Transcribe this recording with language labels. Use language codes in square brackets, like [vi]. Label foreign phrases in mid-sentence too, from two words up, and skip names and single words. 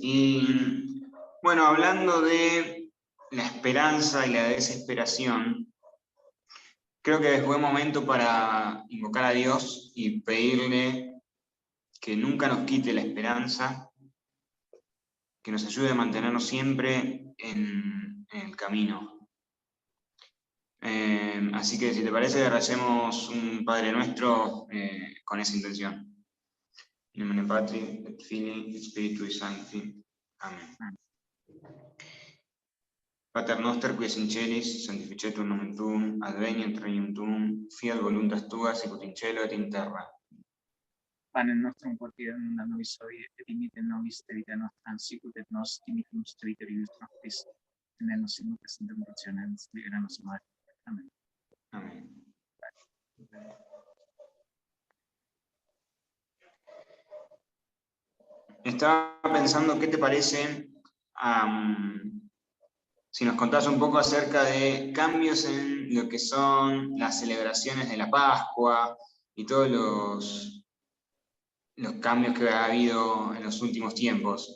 [es] Y bueno, hablando de la esperanza y la desesperación, creo que es buen momento para invocar a Dios y pedirle que nunca nos quite la esperanza, que nos ayude a mantenernos siempre en el camino. Así que si te parece, recemos un Padre Nuestro con esa intención. [la] In nomine Patri, et Filii, et Spiritui Sancti. Amén. Pater noster, qui es in celis, sanctificetur nomen tuum, adveniat regnum tuum, fiat voluntas tua, sicut in cielo et in terra. Panem nostrum quotidianum da nobis hodie, et dimitte nobis debita nostra, sicut et nos dimittimus debitoribus nostris, et ne nos inducas in tentationem, sed libera nos a malo. Amén. Amén. [es] Estaba pensando, ¿qué te parece si nos contás un poco acerca de cambios en lo que son las celebraciones de la Pascua y todos los cambios que ha habido en los últimos tiempos?